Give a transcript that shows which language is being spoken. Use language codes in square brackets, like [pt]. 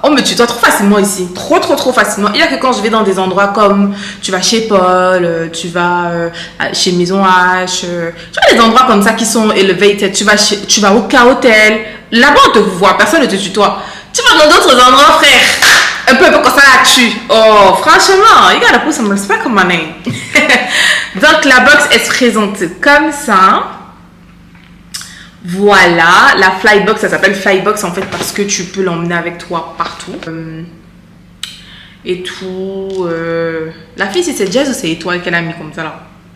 [fr] On me tutoie trop facilement ici. Trop facilement. Il y a que quand je vais dans des endroits comme tu vas chez Paul, tu vas chez Maison H. Tu vois, des endroits comme ça qui sont elevated. Tu vas au K-Hotel. Là-bas, on te voit. Personne ne te tutoie. Tu vas dans d'autres endroits, frère. Un peu comme ça là-dessus. [en] Oh, [fr] franchement, [en] you gotta put some respect on my name. [fr] Donc, la box, elle se présente comme ça. Voilà, la Flybox, ça s'appelle Flybox en fait parce que tu peux l'emmener avec toi partout. Et tout. La fille, c'est Jazz ou c'est Étoile qu'elle a mis comme ça là?